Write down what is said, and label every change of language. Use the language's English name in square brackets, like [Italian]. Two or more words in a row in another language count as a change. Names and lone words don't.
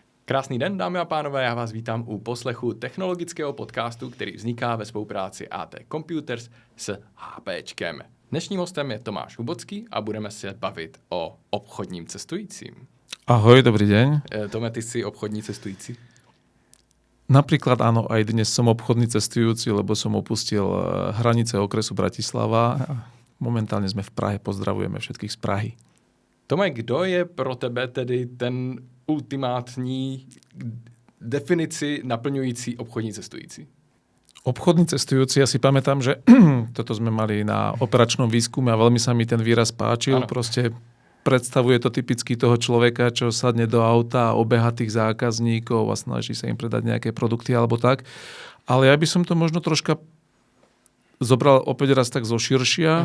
[Czech] Krásný den, dámy a pánové, já vás vítám u poslechu technologického podcastu, který vzniká ve spolupráci AT Computers s HPčkem. Dnešním hostem je Tomáš Hubocký a budeme se bavit o obchodním cestujícím. [Slovak] Ahoj, dobrý deň. [Czech] Tome, ty si obchodní cestující? [Slovak] Napríklad áno, aj dnes som obchodný cestujúci, lebo som opustil hranice okresu Bratislava. Momentálne sme v Prahe, pozdravujeme všetkých z Prahy. [Czech] Tome, kdo je pro tebe tedy ten ultimátní definici naplňující obchodní cestující? [Slovak] Obchodný cestujúci, ja si pamätám, že toto sme mali na operačnom výskume a veľmi sa mi ten výraz páčil. [Czech] Ano. [Slovak] Proste predstavuje to typicky toho človeka, čo sadne do auta a obeha tých zákazníkov a snaží sa im predať nejaké produkty alebo tak. Ale ja by som to možno troška zobral opäť raz tak zo širšia.